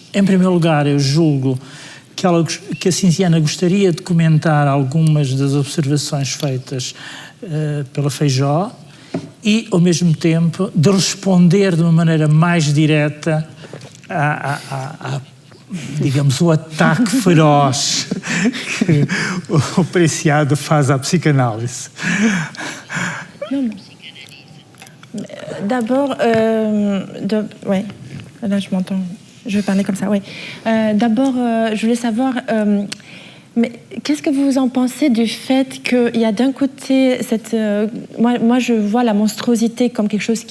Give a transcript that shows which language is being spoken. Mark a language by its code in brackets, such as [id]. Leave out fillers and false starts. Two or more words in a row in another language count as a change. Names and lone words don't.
[pt] Em primeiro lugar, eu julgo que a Cinziana gostaria de comentar algumas das observações feitas pela Feijó e, ao mesmo tempo, de responder de uma maneira mais direta digamos, o ataque feroz que o Preciado faz à psicanálise. [fr] D'abord, ouais, là je m'entends, je vais parler comme ça, oui. D'abord, je voulais savoir, mais qu'est-ce que vous en pensez du fait qu'il y a d'un côté moi je vois la monstruosité comme quelque chose